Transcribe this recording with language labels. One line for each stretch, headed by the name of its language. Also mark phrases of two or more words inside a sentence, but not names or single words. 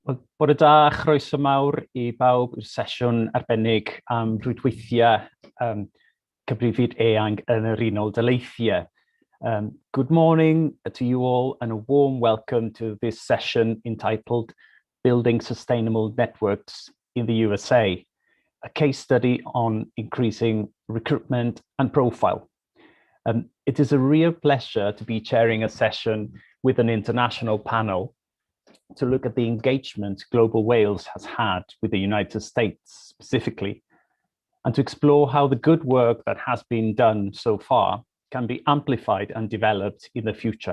Welsh: Wel, bore da, chroeso mawr I bawb i'r sesiwn arbennig am rwydweithiau cyfrifyd eang yn yr Unol Daleithiau.
English: Good morning to you all and a warm welcome to this session entitled Building Sustainable Networks in the USA, a case study on increasing recruitment and profile. It is a real pleasure to be chairing a session with an international panel to look at the engagement Global Wales has had with the United States specifically, and to explore how the good work that has been done so far can be amplified and developed in the future.